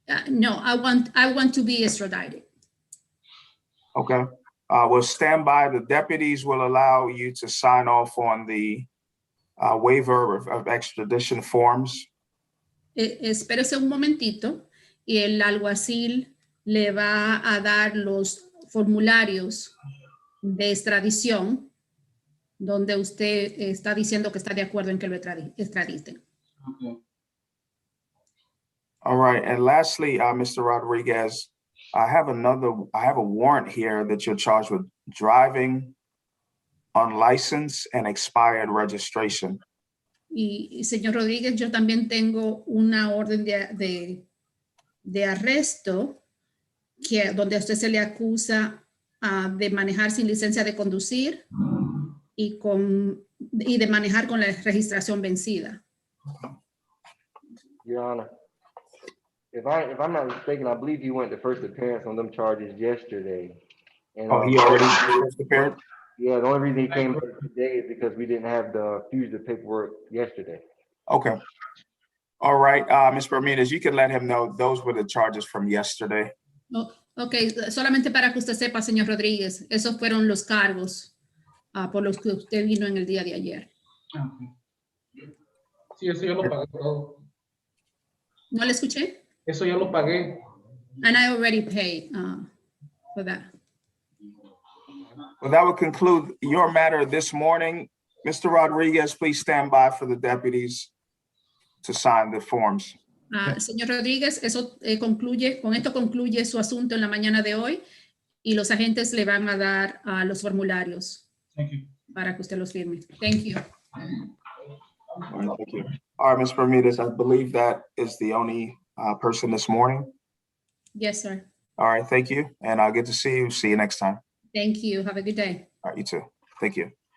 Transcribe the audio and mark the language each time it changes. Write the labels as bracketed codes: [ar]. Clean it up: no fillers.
[en] No, I want to be extradited. Okay. We'll stand by. The deputies will allow you to sign off on the waiver of extradition forms. [es] Espérese un momentito y el alguacil le va a dar los formularios de extradición donde usted está diciendo que está de acuerdo en que lo extraditen. [en] Okay. All right. And lastly, Mr. Rodriguez, I have a warrant here that you're charged with driving unlicensed and expired registration. [es] Y señor Rodríguez, yo también tengo una orden de arresto donde a usted se le acusa de manejar sin licencia de conducir y de manejar con la registración vencida. [en] Your Honor, if I'm not mistaken, I believe he went to first appearance on them charges yesterday. And, Oh, he already first appeared? yeah, the only reason he came today is because we didn't have the fugitive paperwork yesterday. Okay. All right, Ms. Bermudez, you can let him know those were the charges from yesterday. [es] Oh, ok, solamente para que usted sepa, señor Rodríguez, esos fueron los cargos por los que usted vino en el día de ayer. Okay. Sí, eso ya lo pagué todo. ¿No le escuché? Eso ya lo pagué. [en] And I already paid for that. Well, that would conclude your matter this morning. Mr. Rodriguez, please stand by for the deputies to sign the forms. [es] Señor Rodríguez, con esto concluye su asunto en la mañana de hoy y los agentes le van a dar los formularios [en] Thank you. [es] para que usted los firme. [en] Thank you. All right, thank you. All right, Ms. Bermudez, I believe that is the only person this morning. Yes, sir. All right, thank you. And I'll get to see you. See you next time. Thank you. Have a good day. All right, you too. Thank you.